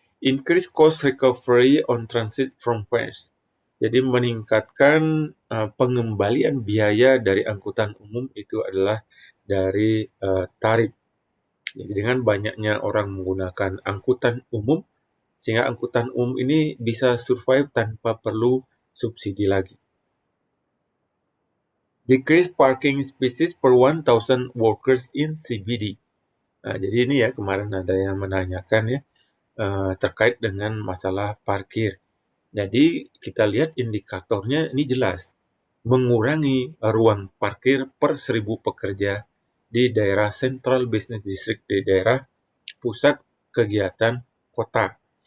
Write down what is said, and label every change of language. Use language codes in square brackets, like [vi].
[en] Increase cost recovery on transit from fares. [id] Jadi meningkatkan pengembalian biaya dari angkutan umum itu adalah dari tarif. Jadi dengan banyaknya orang menggunakan angkutan umum, sehingga angkutan umum ini bisa survive tanpa perlu subsidi lagi. [en] Decrease parking spaces per 1,000 workers in CBD. [id] Nah, jadi ini ya kemarin ada yang menanyakan ya terkait dengan masalah parkir. Jadi kita lihat indikatornya ini jelas, mengurangi ruang parkir per 1.000 pekerja di daerah Central Business District, di daerah pusat kegiatan kota.